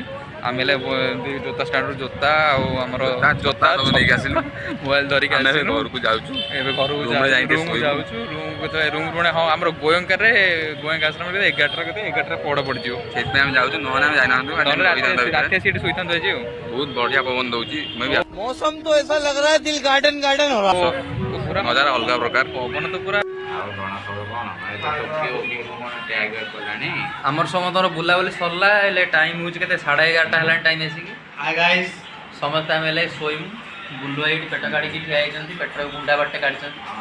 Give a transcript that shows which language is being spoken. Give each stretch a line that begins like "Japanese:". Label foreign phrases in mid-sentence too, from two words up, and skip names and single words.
Odia: ଆମେ ହେଲେ ଜୋତା ଷ୍ଟାଣ୍ଡରୁ ଜୋତା ଆଉ ଆମର ଜୋତା ନେଇକି ଆସିଲୁ, ମୋବାଇଲ ଧରିକି ଆସିଲୁ। ଘରକୁ ଯାଉଛୁ, ଏବେ ଘରକୁ ଯାଉଛୁ। ରୁମ୍ ପୁଣି ହଁ ଆମର ଗୋୟଙ୍କା ଆଶ୍ରମରେ 11ଟା ପହଡ଼ ପଡ଼ିଯିବ, ସେଥିପାଇଁ ଆମେ ଯାଉଛୁ। ନହେଲେ ଆମେ ଯାଇନାହାନ୍ତୁ, ରାତି ସେଠି ଶୋଇଥାନ୍ତୁ ଆଜି ଆଉ। ବହୁତ ବଢ଼ିଆ ପବନ ଦଉଛି,
Hindi: मौसम तो ऐसा लग रहा है दिल गार्डन गार्डन हो रहा है। ପୁରା ନଜାରା ଅଲଗା ପ୍ରକାର ପବନ ତ ପୁରା। ଆମର ସମସ୍ତଙ୍କର ବୁଲାବୁଲି ସରିଲା। ହେଲେ ଟାଇମ୍ ହେଉଛି କେତେ? 11:30 ହେଲାଣି ଟାଇମ୍ ଆସିକି।
English: Hi guys,
Odia: ସମସ୍ତେ ଆମେ ହେଲେ ଶୋଇମୁ। ବୁଲୁ ଏଇଠି ପେଟ କାଢ଼ିକି ଠିଆ ହେଇଛନ୍ତି, ପେଟରେ ଗୁଣ୍ଡା ବାଟେ କାଢ଼ିଛନ୍ତି।